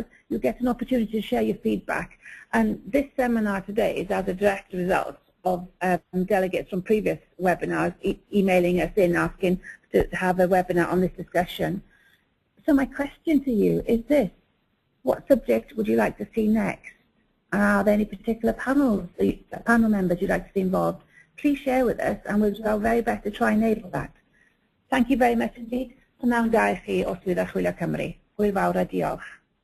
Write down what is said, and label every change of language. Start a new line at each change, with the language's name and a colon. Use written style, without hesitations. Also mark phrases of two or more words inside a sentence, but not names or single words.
English: You'll get an opportunity to share your feedback, and this seminar today is as a direct result of delegates from previous webinars emailing us in asking to have a webinar on this discussion. So my question to you is this: what subject would you like to see next? Are there any particular panel members you'd like to see involved? Please share with us, and we'll do our very best to try and enable that. Thank you very much indeed.
Welsh: P'nawn da I chi os bydd â chwilio Cymru. Hwyl fawr a diolch.